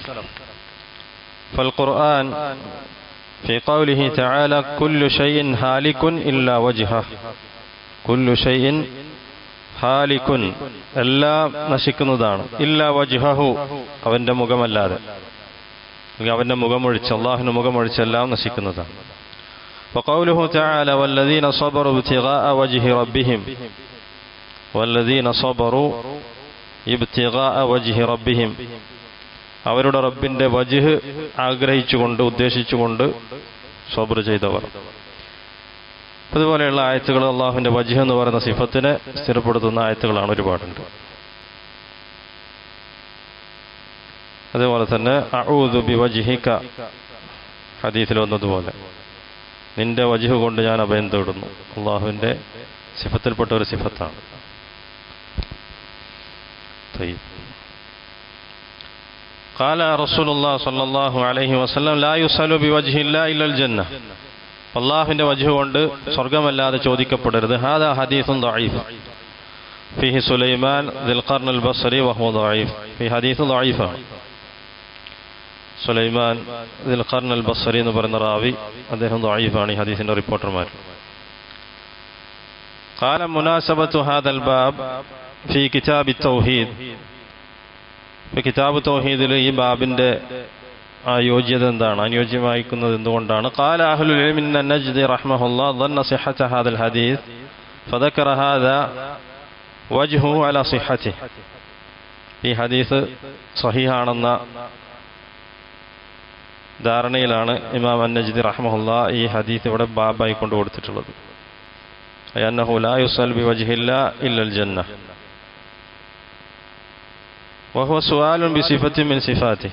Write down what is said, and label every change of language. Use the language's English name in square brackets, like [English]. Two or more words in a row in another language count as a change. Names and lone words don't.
[Arabic] فالقرآن في قوله تعالى كل شيء هالك إلا وجهه كل شيء هالك ഇല്ലാ വജ്ഹഹ, കുല്ലു ഷൈഇൻ ഹാലികുൻ, [Malayalam] എല്ലാം നശിക്കുന്നതാണ്, [Arabic] إلا وجهه, [Malayalam] അവന്റെ മുഖമല്ലാതെ, അവന്റെ മുഖമൊഴിച്ച്, അല്ലാഹുവിന്റെ മുഖമൊഴിച്ച് എല്ലാം നശിക്കുന്നതാണ്. [Arabic] وقوله تعالى والذين صبروا ابتغاء وجه ربهم، والذين صبروا ابتغاء وجه ربهم, [Malayalam] അവരുടെ റബ്ബിന്റെ വജ്ഹ് ആഗ്രഹിച്ചുകൊണ്ട്, ഉദ്ദേശിച്ചുകൊണ്ട് സബ്ർ ചെയ്തവർ. അതുപോലെയുള്ള ആയത്തുകൾ അള്ളാഹുവിന്റെ വജ്ഹ് എന്ന് പറയുന്ന സിഫത്തിനെ സ്ഥിരപ്പെടുത്തുന്ന ആയത്തുകളാണ്, ഒരുപാടുണ്ട്. അതേപോലെ തന്നെ [Arabic] أعوذ بوجهك, [Malayalam] ഹദീസിൽ വന്നതുപോലെ നിന്റെ വജ്ഹ് കൊണ്ട് ഞാൻ അഭയം തേടുന്നു, അള്ളാഹുവിന്റെ സിഫത്തിൽപ്പെട്ട ഒരു സിഫത്താണ്. [Arabic] قال رسول الله صلى الله عليه وسلم لا يسأل بوجه الله إلا الجنة, [Malayalam] അള്ളാഹുവിന്റെ വജ്ഹ് കൊണ്ട് സ്വർഗമല്ലാതെ ചോദിക്കപ്പെടരുത്. [Arabic] هذا حديث ضعيف فيه سليمان ذي القرن البصري وهو ضعيف. [Malayalam] ഈ ഹദീസ് ദഈഫാണ്. സുലൈമാൻ ദിൽ ഖർൻ അൽ ബസ്രി എന്ന് പറയുന്ന റാവി, അദ്ദേഹം ദഈഫാണ്, ഈ ഹദീസിന്റെ റിപ്പോർട്ടർമാർ. [Arabic] قال مناسبة هذا الباب في كتاب التوحيد, [Malayalam] കിതാബ് തൗഹീദിൽ ഈ ബാബിന്റെ യോഗ്യത എന്താണ്, അനുയോജ്യമായിരിക്കുന്നത് എന്തുകൊണ്ടാണ്? [Arabic] قال أهل العلم النجدي رحمه الله ظن صحة هذا الحديث فذكر هذا وجهه على صحته. [Malayalam] ഈ ഹദീസ് സഹീഹാണെന്ന ധാരണയിലാണ് ഇമാം അൻ-നജ്ദി റഹ്മഹുല്ലാഹ് ഈ ഹദീസ് ഇവിടെ ബാബായി കൊണ്ട് കൊടുത്തിട്ടുള്ളത്. [Arabic] أنه لا يسأل بوجه الله إلا الجنة وهو سؤال بصفة من صفات.